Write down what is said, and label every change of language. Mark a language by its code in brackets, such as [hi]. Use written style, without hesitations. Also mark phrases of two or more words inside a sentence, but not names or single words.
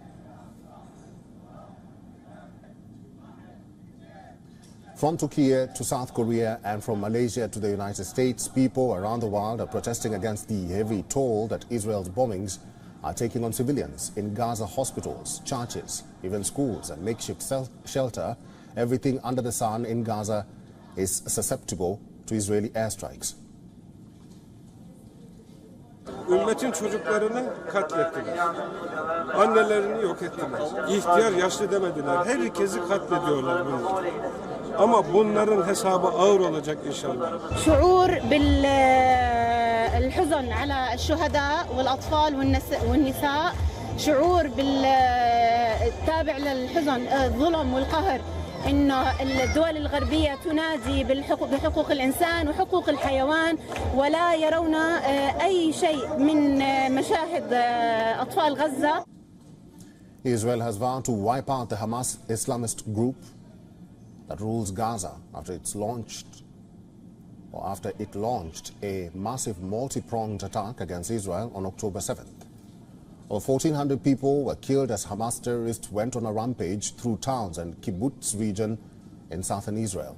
[en] From Turkey to South Korea and from Malaysia to the United States, people around the world are protesting against the heavy toll that Israel's bombings are taking on civilians in Gaza hospitals, churches, even schools and makeshift shelter. Everything under the sun in Gaza is susceptible to Israeli airstrikes. [tr] Ümmetin çocuklarını katlettiler. Annelerini yok ettiler. İhtiyar yaşlı demediler. Herkesi katlediyorlar bunlar. Ama bunların hesabı ağır olacak inşallah. [ar] شعور بالحزن على الشهداء والأطفال والنساء، شعور بالتابع للحزن الظلم والقهر، إنه الدول الغربية تنادي بحقوق الإنسان وحقوق الحيوان ولا يرون أي شيء من مشاهد أطفال غزة. [en] Israel has vowed to wipe out the Hamas Islamist group that rules Gaza after it launched a massive multi-pronged attack against Israel on October 7th. Over 1,400 people were killed as Hamas terrorists went on a rampage through towns and kibbutz region in southern Israel.